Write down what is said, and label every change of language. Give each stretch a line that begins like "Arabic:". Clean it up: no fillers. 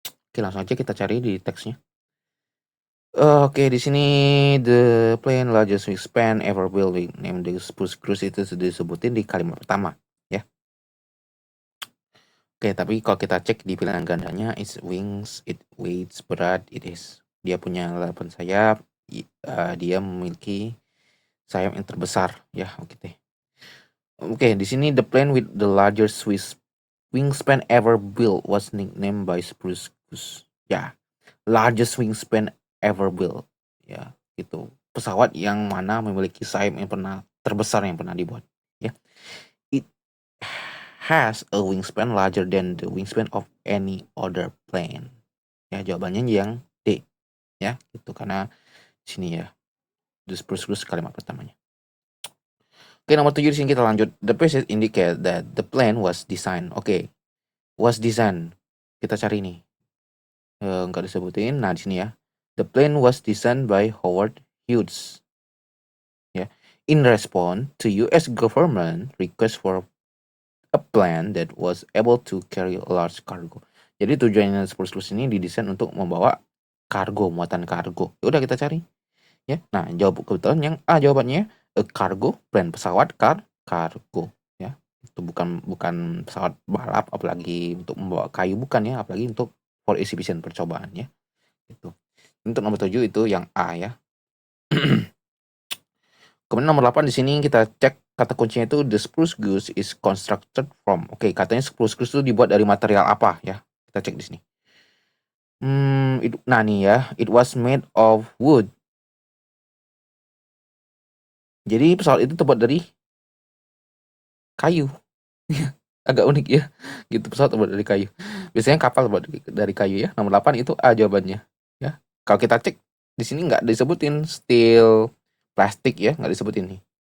Indonesian: Oke, langsung aja kita cari di teksnya. Oke, di sini
English: the plane largest wingspan ever built named the spruce goose
Indonesian: itu sudah disebutin di kalimat pertama ya. Oke, tapi kalau kita cek di pilihan gandanya,
English: its wings, it weights,
Indonesian: berat, it is. Dia punya 8 sayap, dia memiliki sayap yang terbesar ya. Oke, di sini
English: the plane with the largest wingspan ever built was nicknamed by Spruce Goose. Ya, largest wingspan ever built.
Indonesian: Ya, itu pesawat yang mana memiliki sayap yang terbesar yang pernah dibuat.
English: Ya, it has a wingspan larger than the wingspan of any other plane.
Indonesian: Ya, jawabannya yang D. Ya, itu karena sini ya, the Spruce Goose kalimat pertamanya. Oke, nomor 7 di sini kita lanjut.
English: The passage indicate that the plane was designed.
Indonesian: Oke, was designed. Kita cari nih. Enggak disebutin. Nah, di sini ya.
English: The plane was designed by Howard Hughes. Ya. In response to US government request for a plane that was able to carry a large cargo.
Indonesian: Jadi tujuannya Spruce ini didesain untuk membawa kargo, muatan kargo. Ya udah kita cari. Ya. Nah, jawab kebetulan yang A jawabannya cargo, plane pesawat kargo ya. Itu bukan pesawat balap apalagi untuk membawa kayu, bukan ya, apalagi untuk
English: for exhibition,
Indonesian: percobaan ya. Gitu. Untuk nomor 7 itu yang A ya. Kemudian nomor 8 di sini kita cek kata kuncinya itu
English: the spruce goose is constructed from.
Indonesian: Oke, katanya spruce goose itu dibuat dari material apa ya? Kita cek di sini. Nah nih ya,
English: it was made of wood.
Indonesian: Jadi pesawat itu terbuat dari kayu. Agak unik ya. Gitu, pesawat terbuat dari kayu. Biasanya kapal terbuat dari kayu ya. Nomor 8 itu A jawabannya ya. Kalau kita cek di sini nggak disebutin steel, plastik ya, nggak disebutin nih.